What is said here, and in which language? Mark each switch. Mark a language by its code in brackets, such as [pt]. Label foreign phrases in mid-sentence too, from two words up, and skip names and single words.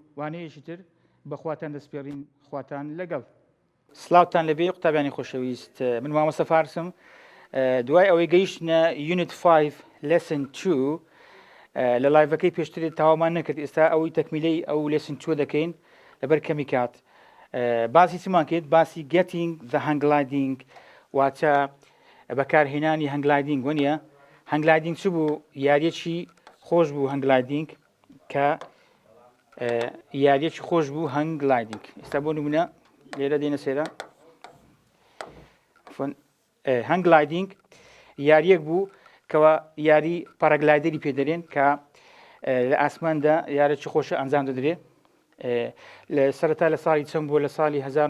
[ckb] وانەیەشی تر بەخواتان دەستپێڕین خواتان لەگەڵ سلااوتان لەبێ قوتابیانی خۆشەویست من مامۆستا فارسم دوای ئەوەی گەیشتنە یونیت 5 لسن 2 لە لایڤەکەی پێشتری تاوامان نەکرد ئێستا ئەوەی تەکمیلەی ئەو لسن 2 دەکەین لەبەر کەمی کات باسی چمان کرد باسی [en] getting the hang gliding [ckb] واتە بەکارهێنانی [en] hang gliding [ckb] وەنیە [en] hang gliding [ckb] چ بوو یاریەکی خۆش بوو [en] hang gliding [ckb] کە یاریەکی خۆش بوو [en] hang gliding [ckb] ئێستا بۆ نمونە لێرە دێنە سێرە [en] hang gliding [ckb] یاریەک بوو کەەوە یاری پارەگلایدەری پێدەرێن کە لە ئاسماندا یارێکی خۆشە ئەنجام دەدرێ لە سەرەتا لە ساڵی چەند بووە لە ساڵی